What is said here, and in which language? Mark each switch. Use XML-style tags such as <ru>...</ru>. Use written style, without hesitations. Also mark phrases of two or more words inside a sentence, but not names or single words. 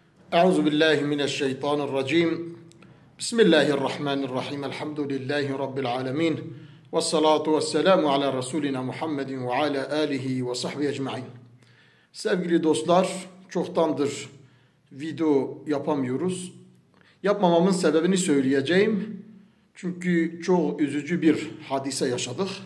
<ar>أعوذ بالله من الشيطان الرجيم. بسم الله الرحمن الرحيم. الحمد لله رب العالمين. والصلاة والسلام على رسولنا محمد وعلى آله وصحبه أجمعين.</ar> <tr>Sevgili dostlar, çoktandır video yapamıyoruz. Yapmamamın sebebini söyleyeceğim. Çünkü çok üzücü bir hadise yaşadık.</tr>